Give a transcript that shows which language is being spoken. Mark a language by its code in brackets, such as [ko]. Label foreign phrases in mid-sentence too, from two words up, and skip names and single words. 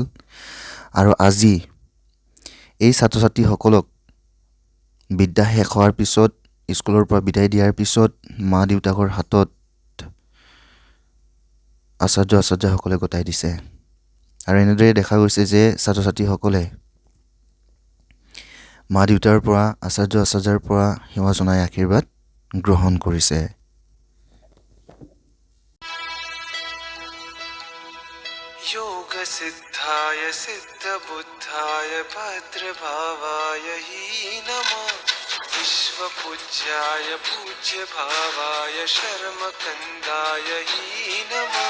[as] আৰু আজি এই ছাত্ৰ ছাত্ৰীসকলক বিদ্যা শেষ হোৱাৰ পিছত, স্কুলৰ পৰা বিদায় দিয়াৰ পিছত মা দেউতাকৰ হাতত আচাৰ্যসকলে গতাই দিছে। আৰু এনেদৰে দেখা গৈছে যে ছাত্ৰ ছাত্ৰীসকলে মা দেউতাৰ পৰা আচাৰ্যৰ পৰা সেৱা জনাই আশীৰ্বাদ গ্ৰহণ কৰিছে। [sa] योग सिद्धाय सिद्ध बुद्धाय भद्रभावाय हि नमः। विश्व पूज्याय पूज्य भावाय शर्म कंदाय हि नमः।